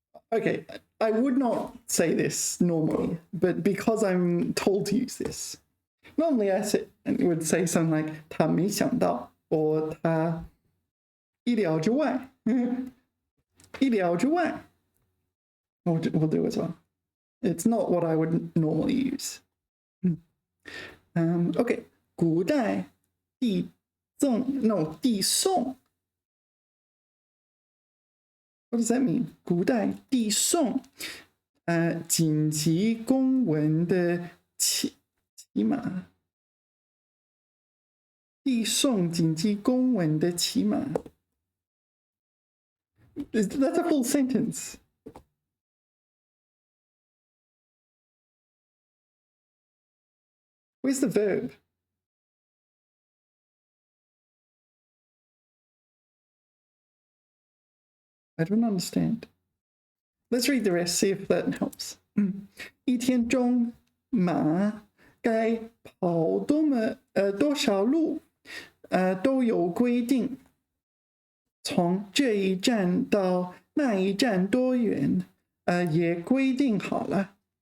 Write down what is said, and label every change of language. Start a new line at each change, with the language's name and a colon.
English: Okay, I would not say this normally, but because I'm told to use this, normally I would say something like
Chinese: 他没想到
English: or
Chinese: 他意料之外意料之外
English: we'll do as well. It's not what I would normally use. Okay,
Chinese: 古代递送
English: What does that mean?
Chinese: 古代递送紧急公文的骑马。递送紧急公文的骑马。
English: That's a full sentence. Where's the verb? I don't understand. Let's read the rest, see if that helps.
Chinese: 一天中马该跑多少路都有规定，从这一站到那一站多远也规定好了。